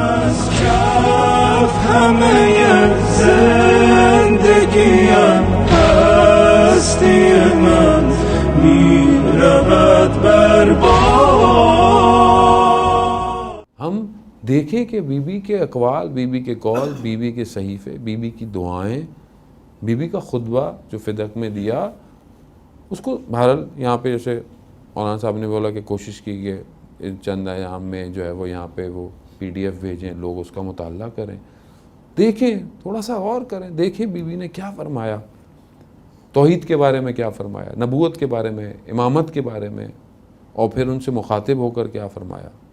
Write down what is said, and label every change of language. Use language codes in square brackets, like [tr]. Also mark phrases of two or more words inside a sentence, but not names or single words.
[fa] از کف همه زندگیم هستی من میرود بر باد. [ur] ہم دیکھیں کہ بی بی کے اقوال، بی بی کے قول، بی بی کے صحیفے، بی بی کی دعائیں، بی بی کا خطبہ جو فدق میں دیا، اس کو بہرحال یہاں پہ جیسے مولانا صاحب نے بولا کہ کوشش کی کہ چند ایام میں جو ہے وہ یہاں پہ وہ PDF بھیجیں، لوگ اس کا مطالعہ کریں، دیکھیں، تھوڑا سا غور کریں، دیکھیں بی بی نے کیا فرمایا، توحید کے بارے میں کیا فرمایا، نبوت کے بارے میں، امامت کے بارے میں، اور پھر ان سے مخاطب ہو کر کیا فرمایا.